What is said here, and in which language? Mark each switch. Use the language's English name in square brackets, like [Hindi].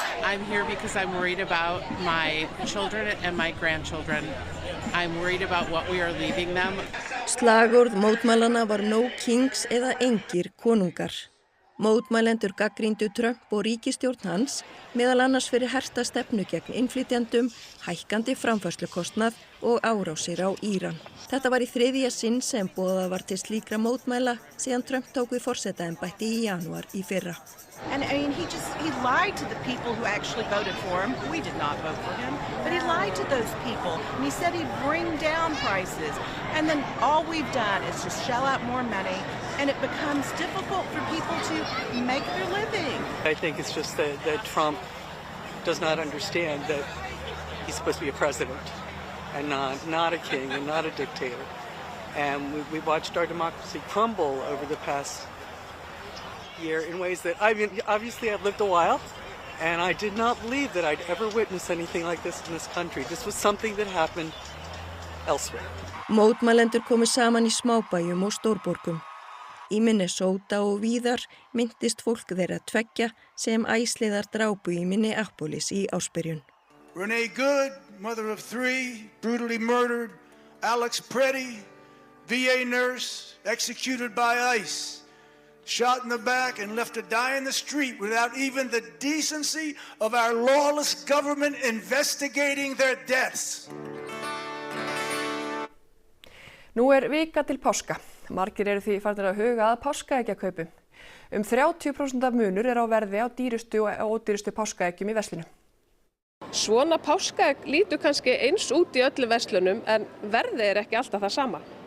[English] I'm here because I'm worried about my children and my grandchildren. I'm worried about what we are leaving them. [Icelandic] Slagorð mótmælana var No Kings eða engir konungar. Mótmælendur gagnrýndu Trump og ríkisstjórn hans meðal annars fyrir herta stefnu gegn innflytjendum, hækkandi framfærslukostnað og árásir á Íran. Þetta var í 3. sinn sem boðað var til slíkra mótmæla síðan Trump tók við forsetaembætti í janúar í fyrra. [English] And I mean, he lied to the people who actually voted for him. We did not vote for him, but he lied to those people. And he said he'd bring down prices. And then all we've done is just shell out more money, and it becomes difficult for people to make their living. I think it's just that Trump does not understand that he's supposed to be a president and not a king and not a dictator. And we watched our democracy crumble over the past year in ways that, I mean, obviously I've lived a while, and I did not believe that I'd ever witness anything like this in this country. This was something that happened elsewhere. [Icelandic] Mótmælendur komu saman í smábæjum og stórborgum. Í Minnesota og víðar myndist fólk þeirra tveggja sem æsliðar drápu í Minneapolis í ársbyrjun. [English] Renee Good, mother of 3, brutally murdered. Alex Preddy, VA nurse, executed by ICE. Shot in the back and left to die in the street without even the decency of our lawless government investigating their deaths. [Icelandic] Nú vika til páska. Margir eru því farnir að huga að páskaeggjakaupum. 30% af munur á verði á dýrustu og ódýrustu páskaeggjum í verslunum. Svona páskaegg lítur kannski eins út í öllum verslunum en verðið ekki alltaf það sama.